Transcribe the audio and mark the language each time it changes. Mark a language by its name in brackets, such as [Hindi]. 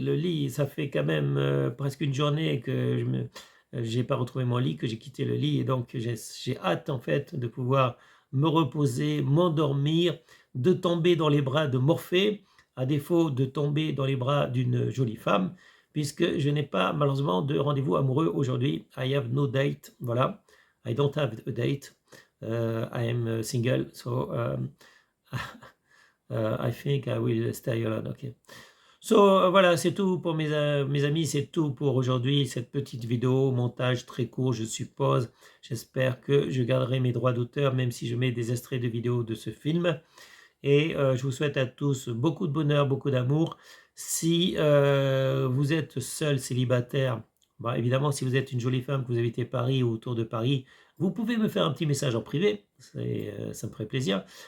[French] Le lit, ça fait quand même presque une journée que j'ai pas retrouvé mon lit, que j'ai quitté le lit. Et donc, j'ai hâte, en fait, de pouvoir me reposer, m'endormir, de tomber dans les bras de Morphée, à défaut de tomber dans les bras d'une jolie femme, puisque je n'ai pas, malheureusement, de rendez-vous amoureux aujourd'hui. [English] I have no date. Voilà. I don't have a date. I am single, so I think I will stay alone. Okay. [French] So voilà, c'est tout pour mes amis, c'est tout pour aujourd'hui, cette petite vidéo, montage très court, je suppose. J'espère que je garderai mes droits d'auteur, même si je mets des extraits de vidéos de ce film. Et je vous souhaite à tous beaucoup de bonheur, beaucoup d'amour. Si vous êtes seul, célibataire, bah, évidemment, si vous êtes une jolie femme, que vous habitez Paris ou autour de Paris, vous pouvez me faire un petit message en privé, ça me ferait plaisir.